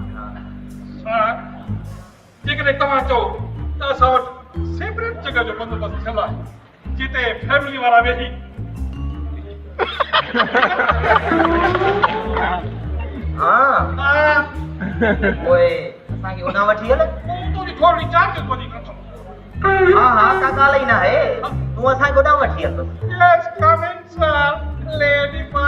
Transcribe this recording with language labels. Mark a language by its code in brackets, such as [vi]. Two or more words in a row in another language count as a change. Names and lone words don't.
[sd] जेकॾहिं तव्हां चओ त असां वटि सेपरेट जॻह जो बंदोबस्तु थियल आहे जिते फैमिली वारा वेही हाँ पोइ असांखे उन वठी हल तुंहिंजी थोरी चार्ज कोन्हे कंदो हाँ हाँ का ॻाल्हि ई न आहे तूं असांखे होॾां वठी हल [en] Let's come in, sir. Lady